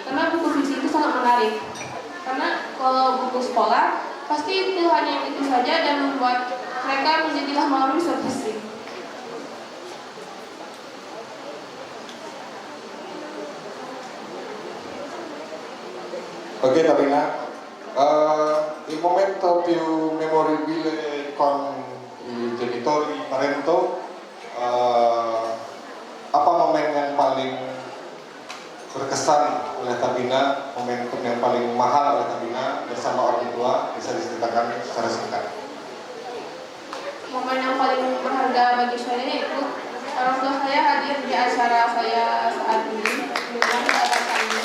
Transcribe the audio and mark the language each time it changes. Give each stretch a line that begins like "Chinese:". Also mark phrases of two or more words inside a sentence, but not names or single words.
Indonesian: Karena buku fiksi itu sangat menarik. Karena kalau buku sekolah pasti pilihannya yang itu saja dan membuat mereka menjadilah malu seperti. Ok Tabina,
Italian: il momento più memorabile con i genitori, parento,
Indonesian: apa momen yang paling berkesan oleh Tabina, momentum yang paling mahal oleh Tabina bersama orang tua, bisa diceritakan secara singkat? Momen yang paling berharga bagi saya itu orang tua saya hadir di acara saya saat ini, dengan acara ini.